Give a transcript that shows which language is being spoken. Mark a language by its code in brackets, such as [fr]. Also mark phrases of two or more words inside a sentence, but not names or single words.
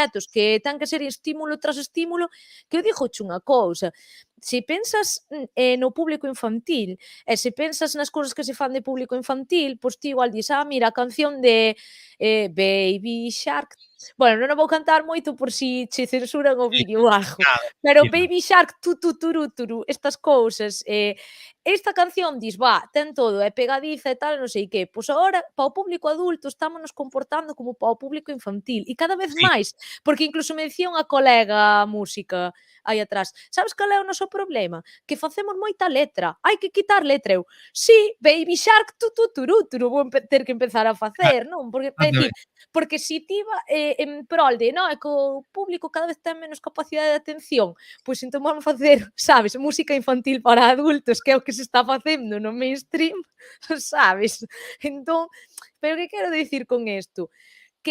[gl] inquietos, que ten que ser estímulo tras estímulo, que eu dígoche unha cousa, se pensas no público infantil e se pensas nas cousas que se fan de público infantil, pois ti igual dis: "Ah, mira, a canción de Baby Shark". Bueno, non a vou cantar moito por si che censuran o sí, vídeo ou algo, nada, pero tranquila. Baby Shark, tu tu turu turu, estas cousas, esta canción dis: "Va, ten todo, é pegadiza e tal, non sei que". Pois agora, para o público adulto estámonos comportando como para o público infantil e cada vez Sí, máis, porque incluso me dicía unha colega música aí atrás: "Sabes cal é o noso problema? Que facemos moita letra, hai que quitar letra". Eu: "Sí, Baby Shark, tu tu turu turu, vou ter que empezar a facer", non? Porque é dicir, exactamente. porque si ti en prol de, no, é que o público cada vez ten menos capacidade de atención, pois entón vamos facer, sabes, música infantil para adultos, que é o que se está facendo no mainstream, sabes? Entón, pero que quero dicir con isto?